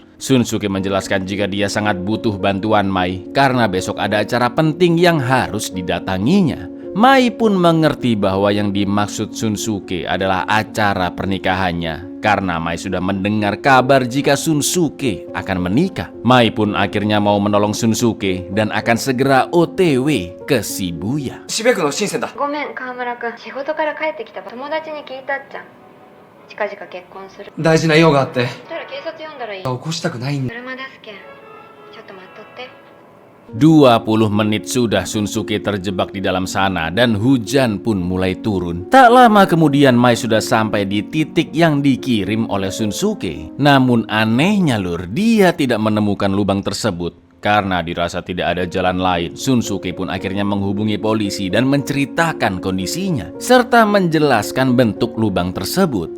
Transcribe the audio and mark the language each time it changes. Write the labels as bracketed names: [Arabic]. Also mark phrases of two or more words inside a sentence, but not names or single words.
[Indonesian] Shunsuke menjelaskan jika dia sangat butuh bantuan Mai karena besok ada acara penting yang harus didatanginya. Mai pun mengerti bahwa yang dimaksud Shunsuke adalah acara pernikahannya karena Mai sudah mendengar kabar jika Shunsuke akan menikah. Mai pun akhirnya mau menolong Shunsuke dan akan segera OTW ke Shibuya. [Japanese] 渋谷区の深センだ。ごめん川村君、仕事から帰ってきた友達に聞いたっちゃん。近々結婚する。大事な用があって。そしたら警察呼んだらいい。起こしたくないんだ。車出すけんちょっと待っとって。 [Indonesian] 20 menit sudah Shunsuke terjebak di dalam sana dan hujan pun mulai turun. Tak lama kemudian Mai sudah sampai di titik yang dikirim oleh Shunsuke. Namun anehnya lur, dia tidak menemukan lubang tersebut. Karena dirasa tidak ada jalan lain, Shunsuke pun akhirnya menghubungi polisi dan menceritakan kondisinya serta menjelaskan bentuk lubang tersebut.